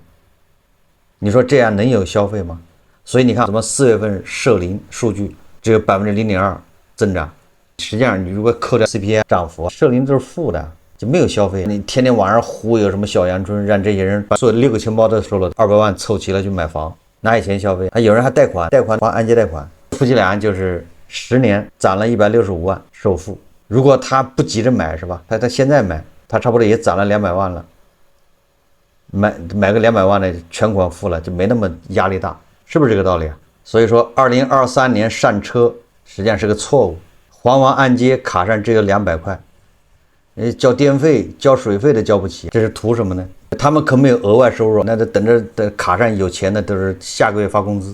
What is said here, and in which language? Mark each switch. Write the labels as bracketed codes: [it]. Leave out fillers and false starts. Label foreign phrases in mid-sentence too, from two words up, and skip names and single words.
[zh] 你說這樣能有消費嗎？所以你看，什麼4月份社零數據只有0.02%， 增長。實際上，你如果扣掉 CPI 漲幅，社零都是負的，就沒有消費。你天天晚上忽悠什麼小陽春，讓這些人把所有6個錢包都收了，200萬湊齊了去買房，哪有錢消費？還有人還貸款还按揭貸款，夫妻倆就是10年攒了165萬首付。如果他不急着買，是吧？他现在買，他差不多也攒了200萬了，买個200萬的全款付了，就沒那麼壓力大，是不是這個道理啊？所以說，2023年上車實際上是個錯誤。還完按揭，卡上只有200塊，交電費、交水費都交不起，這是圖什麼呢？他們可沒有額外收入，那就等着卡上有錢的都是下個月發工資。